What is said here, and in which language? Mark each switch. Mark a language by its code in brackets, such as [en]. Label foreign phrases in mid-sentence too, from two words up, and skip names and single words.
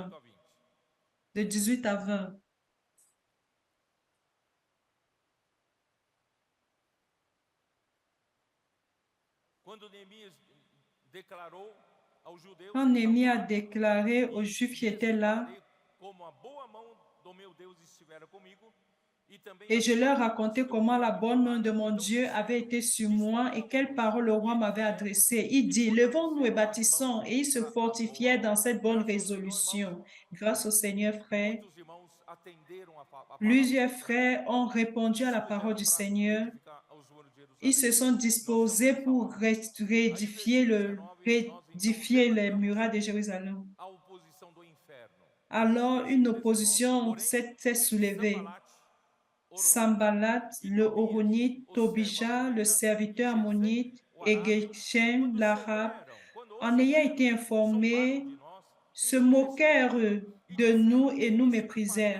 [pt] 18 a 20. [fr] De 18 à 20. [pt] Quando Neemias declarou aos judeus [fr] Quand [pt] que [fr] Néhémie [pt] estavam [fr] a [pt] lá, [fr] déclaré aux Juifs qui [pt] lhes [fr] étaient là, [pt] declarei como a boa mão do meu Deus estivera comigo, e também [fr] et [pt] as [fr] je leur [pt] palavras [fr] racontai [pt] que o [fr] comment [pt] rei [fr] la [pt] me [fr] bonne main de [pt] falara, [fr] mon [pt] então [fr] Dieu avait [pt] disseram: [fr] été sur moi et quelles [pt] disponhamos [fr] paroles le roi [pt] e [fr] m'avait [pt] edifiquemos [fr] adressées. Il dit, [pt] e [fr] levons-nous et [pt] fortalecemos as [fr] bâtissons. [pt] mãos [fr] Et ils se [pt] para a boa [fr] fortifièrent dans [pt] obra. [fr] cette bonne [pt] Graças ao Senhor, irmãos, [fr] résolution. Grâce au Seigneur, frère, [pt] muitos irmãos atenderam a palavra [fr] plusieurs [pt] do Senhor [fr] frères ont [pt] e [fr] répondu à [pt] se [fr] la parole [pt] puseram [fr] du [pt] para [fr] Seigneur. [pt] edificar os muros de [fr] Ils [pt] Jerusalém. [fr] se sont [pt] Nós estamos [fr] disposés [pt] nessa [fr] pour [pt] obra. Aí, versículo 19, nós então [fr] réédifier les murailles [pt] levantamos [fr] de Jérusalem. [pt] a oposição do inferno. [fr] Alors une [pt] Versículo 19. [fr] opposition [pt] Porém, [fr] s'est soulevée. [pt] Sambalat, [fr] Sambalat, le Horonite, Tobija, le serviteur ammonite, et Geshem, l'Arabe, en ayant été informés, se moquèrent de nous et nous méprisèrent.